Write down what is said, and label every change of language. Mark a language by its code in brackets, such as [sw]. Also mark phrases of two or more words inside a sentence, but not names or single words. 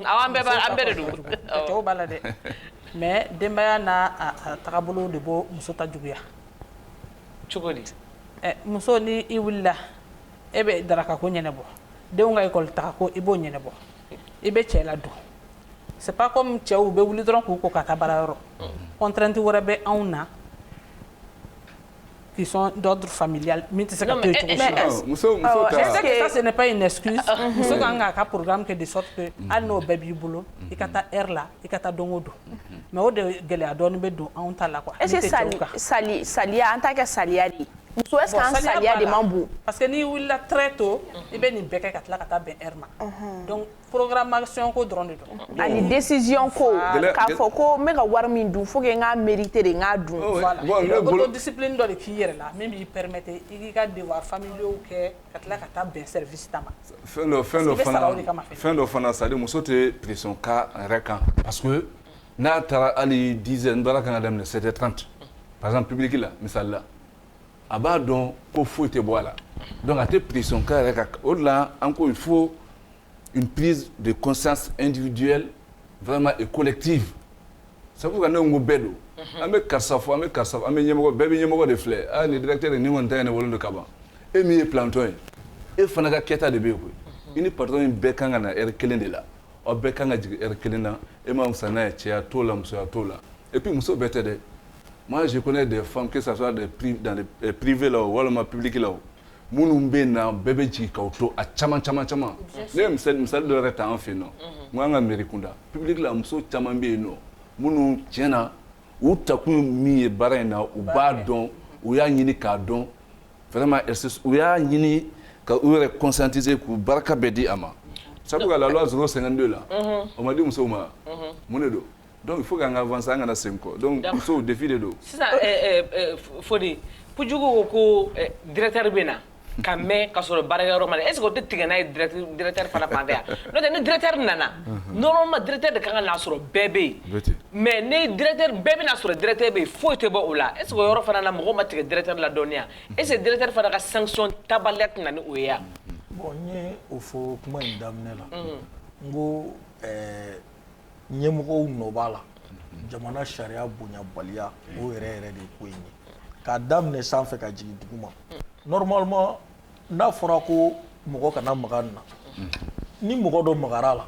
[bm] awɔ an bɛɛ de don. cɛw b'a la dɛ mais denbaya n'a tagabolo de b'o muso ta juguya. cogo di. muso ni i wulila e bɛ daraka ko ɲɛnabɔ denw ka école taga ko i b'o ɲɛnabɔ i bɛ cɛ ladon [fr] c'est pas comme [bm] cɛw bɛ wuli dɔrɔn k'u ko ka taa baarayɔrɔ contrainte wɛrɛ bɛ anw na [fr] qui sont d'ordre familial [bm] min tɛ se ka to yen cogo si muso [fr] est-ce que ça ce n'est pas une excuse [bm] muso kan k'a ka programme kɛ [fr] de sorte que [bm] hali n'o bɛɛ b'i bolo i ka taa heure la i ka taa don o don mais o de gɛlɛya dɔɔni bɛ don anw ta la quoi. [fr] est-ce que [bm] saliya an t'a kɛ saliya de ye muso [fr] est-ce que [bm] an saliya de man bon [fr] parce que [bm] n'i wulila [fr] très tôt [bm] i bɛ nin bɛɛ kɛ ka tila ka taa bɛn heure ma donc programmation ko dɔrɔn de don ani décision ko k'a fɔ ko n bɛ ka wari min dun [fr] faut que [bm] n k'a mériter de n k'a dun voilà autodiscipline dɔ de k'i yɛrɛ la min b'i permettre i k'i ka [fr] devoir familiaux [bm] kɛ ka tila ka taa bɛn service ta ma fɛn dɔ fana [fr] c'est à dire [bm] muso tɛ pression k'a yɛrɛ kan [fr] parce que [bm] n'a taara hali 10 heures n baara kan ka daminɛ 7h30 [fr] par exemple [bm] public la misali la a b'a dɔn ko foyi tɛ bɔ a la donc a tɛ pression k'a yɛrɛ kan o de la an ko [fr] il faut une prise de conscience individuelle vraiment et collective c'est pour que [bm] ne ko bɛɛ don an bɛ karisa fɔ an bɛ ɲɛmɔgɔ bɛɛ bɛ ɲɛmɔgɔ de filɛ a nin directeur ni kɔni ta ye ne wolo de ka ban e min ye planton ye e fana ka kɛta de bɛ yen koyi i ni patron in bɛɛ kan ka na heure kelen de la aw bɛɛ kan ka jigin heure kelen na e ma fisa n'a ye cɛya t'o la musoya t'o la [fr] et puis [bm] muso bɛɛ tɛ dɛ [fr] moi je connais des femmes que ça soit dans les privés là [bm] walima public là minnu bɛ na bɛɛ bɛ jigin k'aw to a caman ne ye misali dɔ yɛrɛ ta an fɛ yen nɔ n ko an ka mairie kunda public la muso caman bɛ yen nɔ minnu tiɲɛna u takun min ye baara in na u b'a dɔn u y'a ɲini k'a dɔn vraiment u y'a ɲini ka u yɛrɛ conscientiser k'u baraka bɛɛ di a ma sabu ka la loi 052 la [fr] on m'a dit [bm] musow ma mun de don donc [fr] il faut [bm] qu'an ka avancer an kana segin kɔ donc musow défi de don sisan Fodi Pujugu ko directeur bɛ na ka mɛn ka sɔrɔ baarakɛyɔrɔ ma [fr] est ce que [bm] o tɛ tigɛ n'a ye directeur fana fan fɛ yan n'o tɛ ni directeur nana normalement directeur de kan ka n'a sɔrɔ bɛɛ bɛ yen mais ni directeur bɛɛ bɛ na sɔrɔ directeur bɛ yen foyi tɛ bɔ o la [fr] est ce que [bm] o yɔrɔ fana na mɔgɔw ma tigɛ directeur la dɔɔniya [fr] est ce que [bm] directeur fana ka sanction tabaliya tɛ na ni o ye yan. bon n ye o fɔ kuma in daminɛ la n ko ɲɛmɔgɔw nɔ b'a la jamana sariya bonyabaliya o yɛrɛ de ye ko in ye k'a daminɛ sanfɛ ka jigin duguma normalement n'a fɔra ko mɔgɔ kana maga nin na ni mɔgɔ dɔ magara la